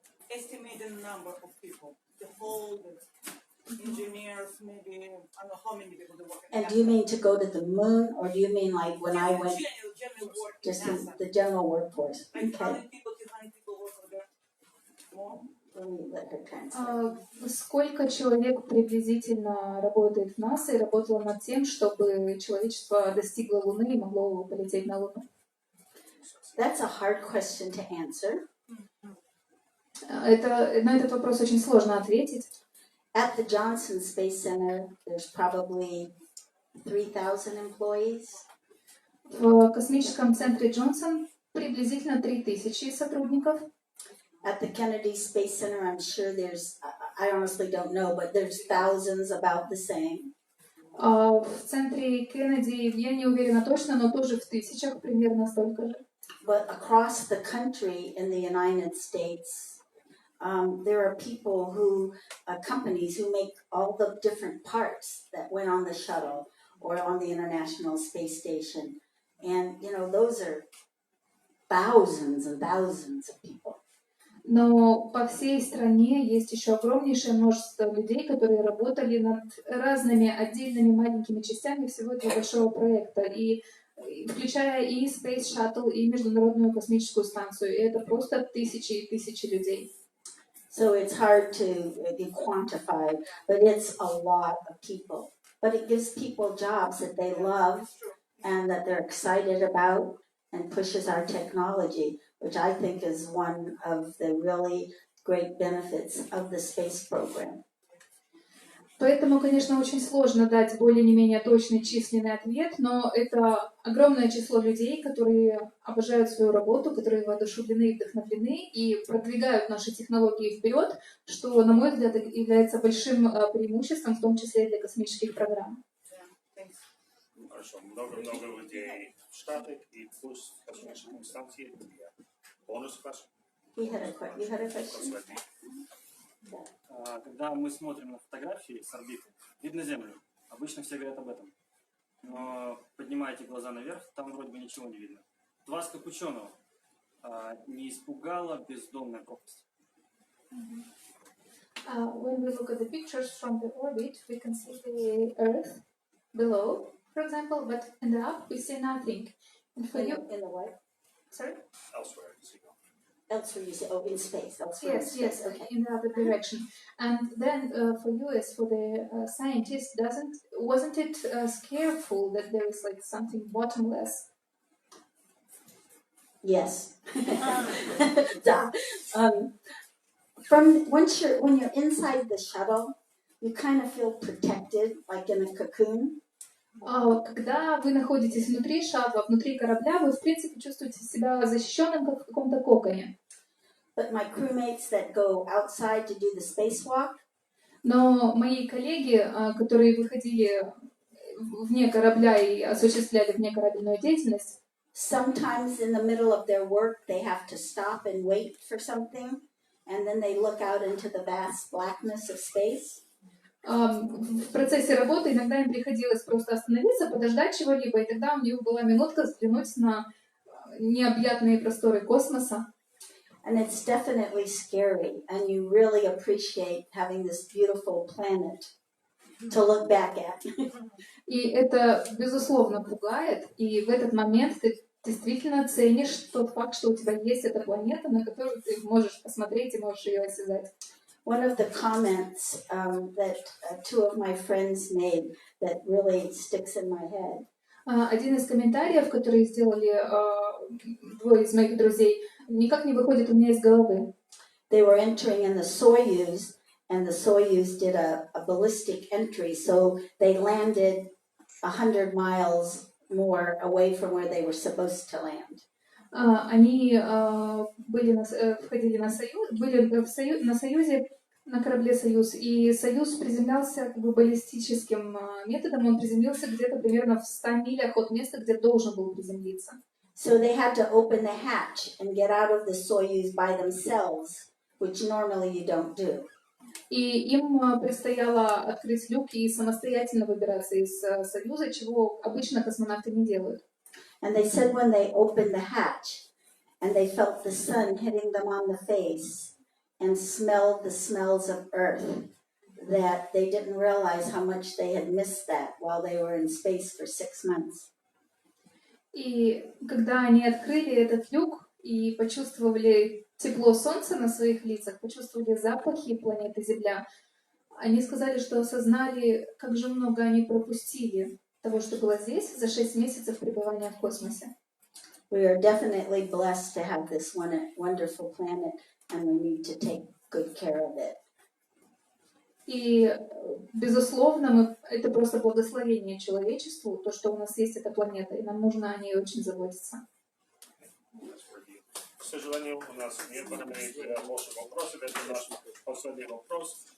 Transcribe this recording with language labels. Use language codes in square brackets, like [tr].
[en] Estimated number of people, the whole engineers, maybe, I don't know how many people do work in NASA. And do you mean to go to the moon, or do you mean like when I went, general work just in NASA? the general workforce? Like how Okay. many people, 200 people work over there? More? Let me let her translate. [ru] Сколько человек приблизительно работает в НАСА и работало над тем, чтобы человечество достигло Луны и могло полететь на Луну? [en] That's a hard question to answer. [ru] На этот вопрос очень сложно ответить. [en] At the Johnson Space Center, there's probably 3,000 employees. [ru] В космическом центре Джонсон приблизительно 3000 сотрудников. [en] At the Kennedy Space Center, I'm sure there's, I honestly don't know, but there's thousands about the same. [ru] В центре Кеннеди, я не уверена точно, но тоже в тысячах примерно столько же. [en] But across the country in the United States, there are people who, companies who make all the different parts that went on the shuttle or on the International Space Station. And, you know, those are thousands and thousands of people. [ru] Но по всей стране есть еще огромнейшее множество людей, которые работали над разными отдельными маленькими частями всего этого большого проекта, и включая и Space Shuttle, и Международную космическую станцию. И это просто тысячи и тысячи людей. [en] So it's hard to be quantified, but it's a lot of people. But it gives people jobs that they love and that they're excited about, and pushes our technology, which I think is one of the really great benefits of the space program. [ru] Поэтому, конечно, очень сложно дать более-менее точный численный ответ, но это огромное число людей, которые обожают свою работу, которые воодушевлены и вдохновлены и продвигают наши технологии вперед, что, на мой взгляд, является большим преимуществом, в том числе для космических программ. Хорошо, много людей в Штатах и плюс космические станции. Бонус ваш? [en] You had a question? [ru] Когда мы смотрим на фотографии с орбиты, видно Землю. Обычно все говорят об этом. Но поднимаете глаза наверх, там вроде бы ничего не видно. Вас, как ученого, не испугала бездонная пропасть? [en] When we look at the pictures from the orbit, we can see the Earth below, for example, but in the up we see nothing. And for you, In the what? sorry? Elsewhere. elsewhere you say, oh, in space, elsewhere in Yes, space. yes, Okay. in the other direction. And then for you, as for the scientist, wasn't it scareful that there is like something bottomless? Yes. Yeah. When you're inside the shuttle, you kind of feel protected, like in a cocoon. [ru] Когда вы находитесь внутри шаттла, внутри корабля, вы в принципе чувствуете себя защищенным, как в каком-то коконе. [en] But my crewmates that go outside to do the spacewalk, [ru] Но мои коллеги, которые выходили вне корабля и осуществляли внекорабельную деятельность, [en] sometimes in the middle of their work they have to stop and wait for something, and then they look out into the vast blackness of space. [ru] В процессе работы иногда им приходилось просто остановиться, подождать чего-либо, и тогда у них была минутка взглянуть на необъятные просторы космоса. [en] And it's definitely scary, and you really appreciate having this beautiful planet to look back at. [ru] И это, безусловно, пугает, и в этот момент ты действительно ценишь тот факт, что у тебя есть эта планета, на которую ты можешь посмотреть и можешь ее осязать. [en] One of the comments that two of my friends made that really sticks in my head. [ru] Один из комментариев, которые сделали двое из моих друзей, никак не выходит у меня из головы. [en] They were entering in the Soyuz, and the Soyuz did a ballistic entry, so they landed 100 miles more away from where they were supposed to land. [ru] Они входили на Союз, были на Союзе, на корабле «Союз», и «Союз» приземлялся как бы баллистическим методом, он приземлился где-то примерно в 100 милях от места, где должен был приземлиться. [en] So they had to open the hatch and get out of the Soyuz by themselves, which normally you don't do. [ru] И им предстояло открыть люк и самостоятельно выбираться из Союза, чего обычно космонавты не делают. [en] And they said when they opened the hatch and they felt the sun hitting them on the face and smelled the smells of Earth, that they didn't realize how much they had missed that while they were in space for 6 months. [ru] И когда они открыли этот люк и почувствовали тепло солнца на своих лицах, почувствовали запахи планеты Земля, они сказали, что осознали, как же много они пропустили того, что было здесь за 6 месяцев пребывания в космосе. [en] We are definitely blessed to have this wonderful planet, and we need to take good care of it. [ru] И, безусловно, это просто благословение человечеству, то, что у нас есть эта планета, и нам нужно о ней очень заботиться. К сожалению, у нас нет времени больше вопросов. Это наш последний вопрос.